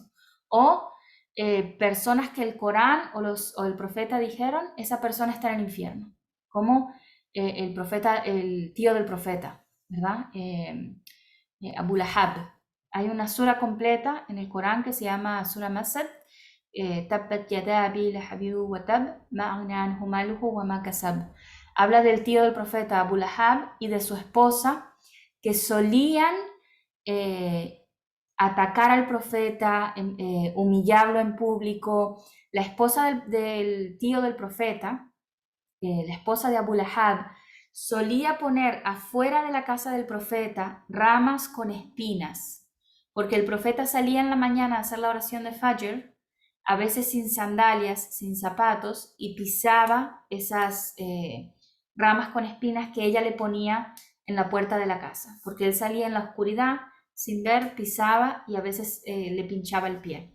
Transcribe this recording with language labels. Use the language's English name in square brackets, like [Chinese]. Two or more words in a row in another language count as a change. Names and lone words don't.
[Spanish] O personas que el Corán o el profeta dijeron, esa persona está en el infierno, como el profeta, el tío del profeta, ¿verdad? Abu Lahab. Hay una sura completa en el Corán que se llama Sura Masad, [Arabic] تبت يدا أبي لهب وتب ما أغنى عنه ماله وما كسب. [Spanish] Habla del tío del profeta Abu Lahab y de su esposa que solían atacar al profeta, humillarlo en público. La esposa del tío del profeta, la esposa de Abu Lahab, solía poner afuera de la casa del profeta ramas con espinas, porque el profeta salía en la mañana a hacer la oración de Fajr, a veces sin sandalias, sin zapatos, y pisaba esas ramas con espinas que ella le ponía en la puerta de la casa, porque él salía en la oscuridad, sin ver, pisaba y a veces le pinchaba el pie.